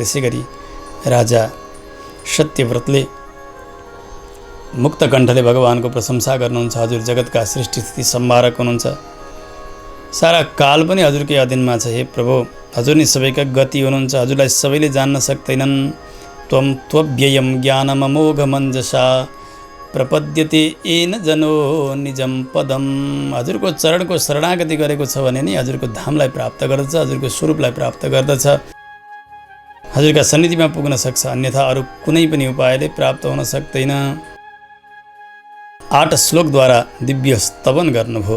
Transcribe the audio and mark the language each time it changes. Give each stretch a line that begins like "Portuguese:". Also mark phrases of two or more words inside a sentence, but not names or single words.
Nepali: त्यसै गरी राजा सत्यव्रतले मुक्त कण्ठले भगवानको प्रशंसा गर्नुहुन्छ। हजुर जगतका सृष्टि स्थिति संहारक हुनुहुन्छ, सारा काल पनि हजुरकै अधीनमा छ। हे प्रभु हजुर नै सबैका गति हुनुहुन्छ, हजुरलाई सबैले जान्न सक्दैनन्।
Sanskrit: त्वं त्वव्ययं ज्ञानम अमोघमञ्जसा प्रपद्यते येन जनो निजम पदम।
Nepali: हजुरको चरणको शरणागति गरेको छ भने नि हजुरको धामलाई प्राप्त गर्दछ, हजुरको स्वरूपलाई प्राप्त गर्दछ, हजुरका सन्निधिमा पुग्न सक्छ। अन्यथा अरू कुनै पनि उपायले प्राप्त हुन सक्दैन। 8 श्लोकद्वारा दिव्य स्तवन गर्नुभयो।